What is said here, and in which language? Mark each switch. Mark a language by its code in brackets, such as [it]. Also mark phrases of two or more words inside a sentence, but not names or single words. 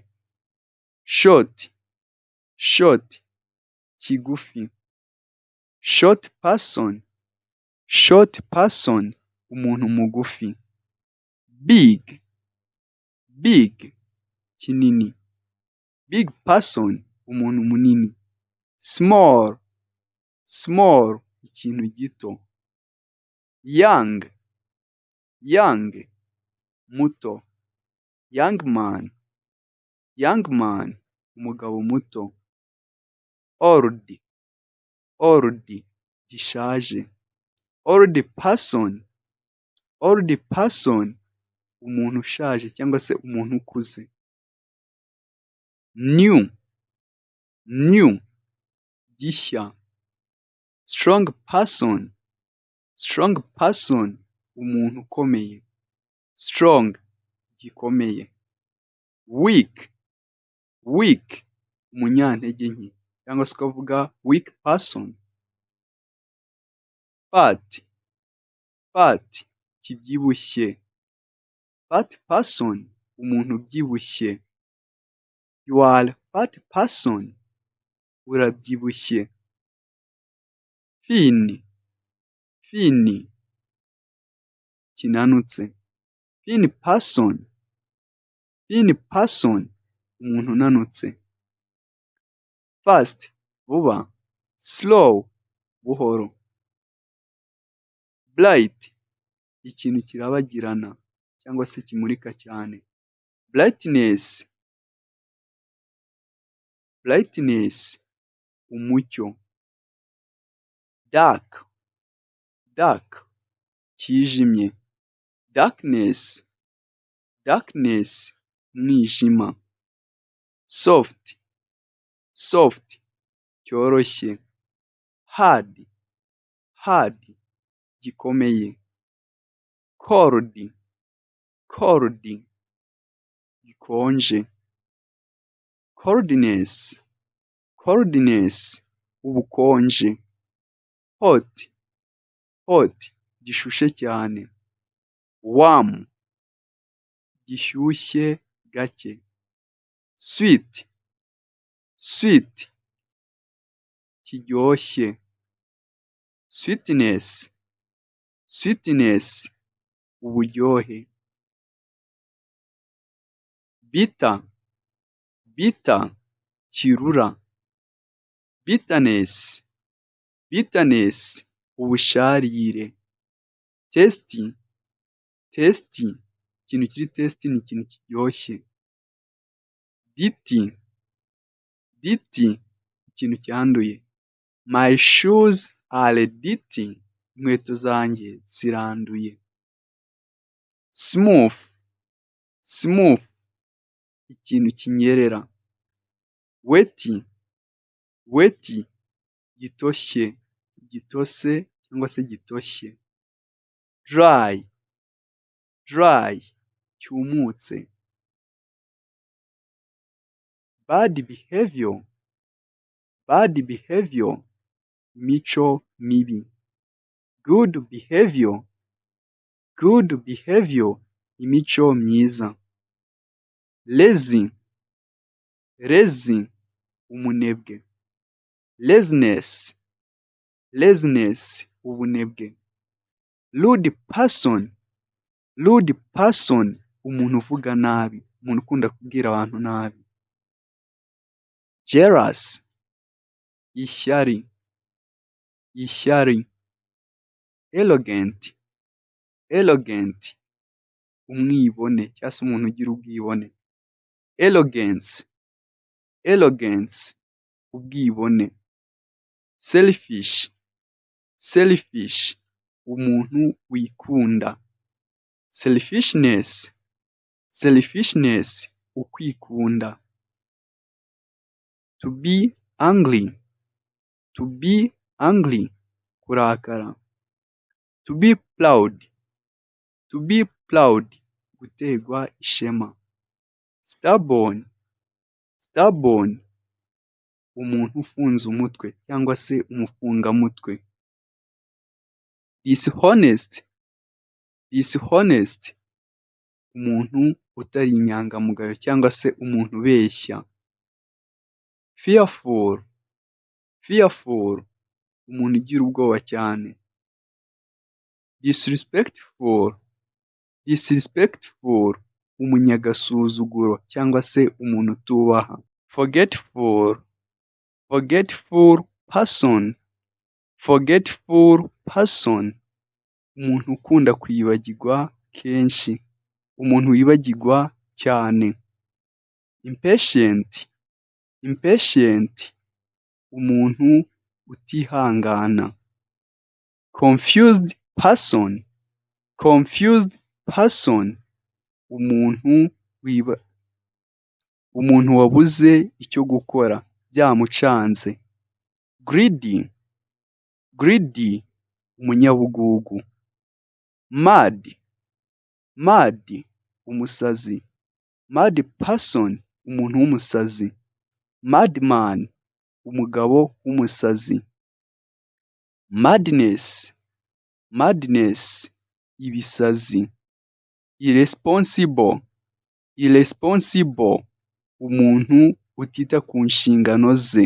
[en] Short, short, kigufi. Short person, short person, [rw] umuntu mugufi. [en] Big, big, kinini. Big person, [rw] umuntu munini. [en] Small, small, [rw] ikintu gito. [en] Young, young, muto. Young man, young man, [rw] umugabo muto. [en] Old, old, gishaje. Old person, old person, [rw] umuntu ushaje cyangwa se umuntu ukuze. [en] New, new, gishya. Strong person, strong person, [rw] umuntu ukomeye. [en] Strong, gikomeye. Weak, weak, [rw] umunyantege nke cyangwa se ukavuga [en] weak person. Fat, fat, kibyibushye. Fat person, [rw] umuntu ubyibushye. [en] You are fat person, urabyibushye. Thin, thin, kinanutse. Thin person, thin person, [rw] umuntu unanutse. [en] Fast, vuba. Slow, buhoro. [rw] Bright, ikintu kirabagirana cyangwa se kimurika cyane. [en] Brightness, brightness, umucyo. Dark, dark, kijimye. Darkness, darkness, umwijima. Soft, soft, cyoroshye. Hard, hard, gikomeye. Cold, cold, [rw] gikonje. [en] Coldness, coldness, ubukonje. Hot, hot, [rw] gishushe cyane. Warm, gishyushye gake. [en] Sweet, sweet, [rw] kiryoshye. [en] Sweetness, sweetness, uburyohe. Bitter, bitter, kirura. Bitterness, bitterness, ubusharire. Tasty, tasty, [rw] ikintu kiri tasty ni ikintu kiryoshye. [en] Dirty, dirty, [rw] ikintu cyanduye. [en] My shoes are dirty, [rw] inkweto zanjye ziranduye. [en] Smooth, smooth, [rw] ikintu kinyerera. [en] Wet, wet, [rw] gitoshye, gitose cyangwa se gitoshye. [en] Dry, dry, cyumutse. Bad behavior, bad behavior, [rw] imico mibi. [en] Good behavior, good behavior, [rw] imico myiza. [en] Lazy, lazy, umunebwe. Laziness, laziness, ubunebwe. Rude person, rude person, [rw] umuntu uvuga nabi, umuntu ukunda kubwira abantu nabi. Jealous, ishyari, ishyari. [en] Arrogant, arrogant, [rw] umwibone cyangwa se umuntu ugira ubwibone. [en] Arrogance, arrogance, ubwibone. Selfish, selfish, [rw] umuntu wikunda. [en] Selfishness, selfishness, ukwikunda. To be angry, to be angry, kurakara. To be proud, to be proud, [rw] guterwa ishema. [en] Stubborn, stubborn, [rw] umuntu ufunze umutwe cyangwa se umufungamutwe. [en] Dishonest, dishonest, [rw] umuntu utari inyangamugayo cyangwa se umuntu ubeshya. [en] Fearful, fearful, [rw] umuntu ugira ubwoba cyane. [en] Disrespectful, disrespectful, [rw] umunyagasuzuguro cyangwa se umuntu utubaha. [en] Forgetful, forgetful person, forgetful person, [rw] umuntu ukunda kwibagirwa kenshi, umuntu wibagirwa cyane. [en] Impatient, impatient, [rw] umuntu utihangana. [en] Confused person, confused person, [rw] umuntu wabuze icyo gukora byamucanze. [en] Greedy, greedy, umunyabugugu. Mad, mad, umusazi. Mad person, [rw] umuntu w'umusazi. Madman, umugabo w'umusazi. [en] Madness, madness, ibisazi. Irresponsible, irresponsible, [rw] umuntu utita ku nshingano ze.